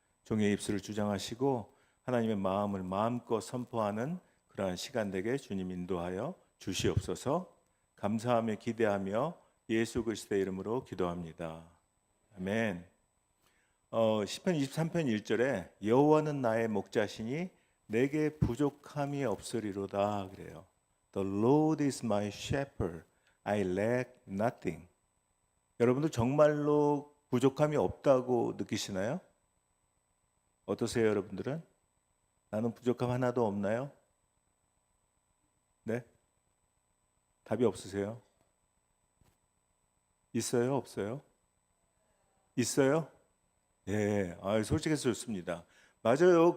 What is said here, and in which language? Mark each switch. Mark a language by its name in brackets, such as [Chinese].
[Korean] 종의 입술을 주장하시고 하나님의 마음을 마음껏 선포하는 그러한 시간 되게 주님 인도하여 주시옵소서. 감사하며 기대하며 예수 그리스도의 이름으로 기도합니다. 아멘. 시편 23편 1절에 여호와는 나의 목자시니 내게 부족함이 없으리로다 그래요. [English] The Lord is my shepherd, I lack nothing. [Korean] 여러분들 정말로 부족함이 없다고 느끼시나요? 어떠세요, 여러분들은? 나는 부족함 하나도 없나요? 네? 답이 없으세요? 있어요, 없어요? 있어요? 예, 솔직해서 좋습니다. 맞아요.